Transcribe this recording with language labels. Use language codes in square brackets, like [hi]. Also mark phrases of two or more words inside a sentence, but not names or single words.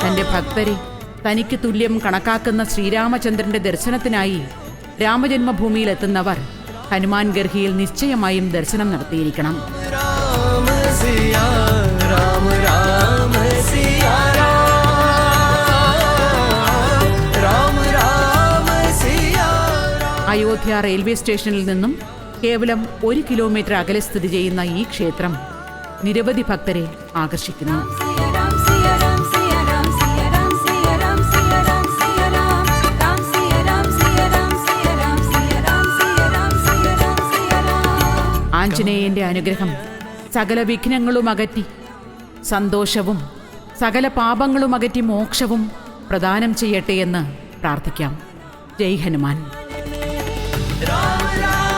[ml] ഭക്തരെ തനിക്ക് തുല്യം കണക്കാക്കുന്ന ശ്രീരാമചന്ദ്രന്റെ ദർശനത്തിനായി രാമജന്മഭൂമിയിലെത്തുന്നവർ ഹനുമാൻ ഗർഹിയിൽ നിശ്ചയമായും ദർശനം നടത്തിയിരിക്കണം. राम सिया राम राम सिया राम राम सिया അയോധ്യ റെയിൽവേ സ്റ്റേഷനിൽ നിന്നും കേവലം 1 കിലോമീറ്റർ അകലെ സ്ഥിതി ചെയ്യുന്ന ഈ ക്ഷേത്രം നിരവധി ഭക്തരെ ആകർഷിക്കുന്നു. Siya Ram, Siya Ram, Siya Ram, Siya Ram, Siya Ram, Siya Ram, Siya Ram, Ram Siya Ram, Siya Ram, Siya Ram, Siya Ram, Siya Ram, Siya Ram, Siya Ram. ആഞ്ജനേയന്റെ അനുഗ്രഹം സകല വിഘ്നങ്ങളും അകറ്റി സന്തോഷവും സകല പാപങ്ങളും അകറ്റി മോക്ഷവും പ്രദാനം ചെയ്യട്ടെ എന്ന് പ്രാർത്ഥിക്കാം. ജയ് ഹനുമാൻ. राम